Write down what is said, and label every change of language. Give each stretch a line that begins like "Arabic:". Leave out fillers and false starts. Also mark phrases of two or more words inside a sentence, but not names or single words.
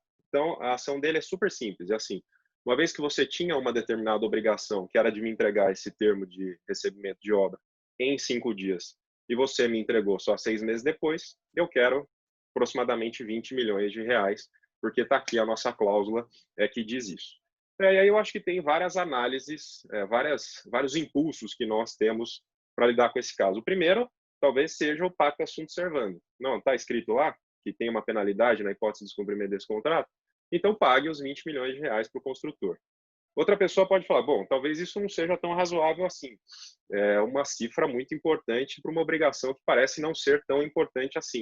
Portuguese: Então, a ação dele é super simples. É assim, uma vez que você tinha uma determinada obrigação, que era de me entregar esse termo de recebimento de obra em 5 dias, e você me entregou só 6 meses depois, eu quero aproximadamente 20 milhões de reais, porque está aqui a nossa cláusula que diz isso. E aí eu acho que tem várias análises, vários impulsos que nós temos para lidar com esse caso. O primeiro, talvez seja o
Latin: pacta sunt servanda.
Portuguese: Não, está escrito lá que tem uma penalidade na hipótese de descumprimento desse contrato, então pague os 20 milhões de reais para o construtor. Outra pessoa pode falar, bom, talvez isso não seja tão razoável assim. É uma cifra muito importante para uma obrigação que parece não ser tão importante assim.